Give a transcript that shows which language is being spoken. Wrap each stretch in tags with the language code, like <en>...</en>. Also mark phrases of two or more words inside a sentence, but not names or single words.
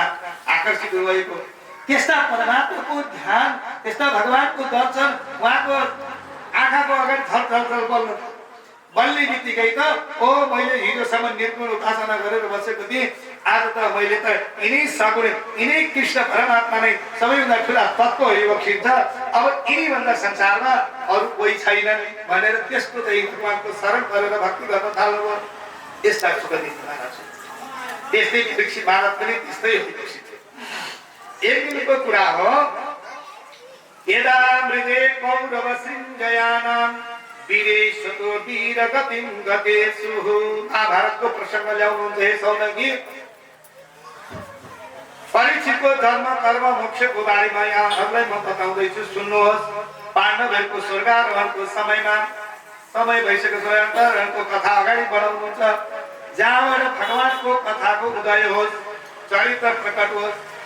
<ne>आकर्षित हुनुभएको, त्यस्ता परमात्माको ध्यान, त्यस्ता भगवानको दर्शन उहाँको आँखाको अगाडि थरथर बल्ने बित्तिकै त ओ मैले हिजोसम्म निर्गुण उपासना गरेर बसेको थिएँ, आज त मैले त यिनै सगुण यिनै कृष्ण परमात्मा नै सबैभन्दा ठुला तत्त्व विवक्षित छ, अब यिनीभन्दा संसारमा अरू कोही छैनन् भनेर त्यसको चाहिँ भगवानको शरण गरेर भक्ति गर्न थाल्नुभयो। यस्ता सुख दिनु महाराज त्यस्तै विकसित भारत पनि त्यस्तै विकसित थियो। एक दिनको कुरा हो,</ne> <sa>यदा मृगे कौरव सृञ्जयानां वीरेशतो वीरगतिं गतेषु।</sa> <ne>महाभारतको प्रसङ्ग ल्याउनुहुन्छ हे सौनकी। परीक्षितको धर्म कर्म मोक्षको बारेमा यहाँहरूलाई म बताउँदैछु, सुन्नुहोस्। पाण्डवहरूको स्वर्गारोहणको समयमा समय भइसकेको छ, अन्तरहरूको कथा अगाडि बढाउनुहुन्छ, जहाँबाट भगवानको कथाको उदय होस्, चरित्र प्रकट होस्।</ne>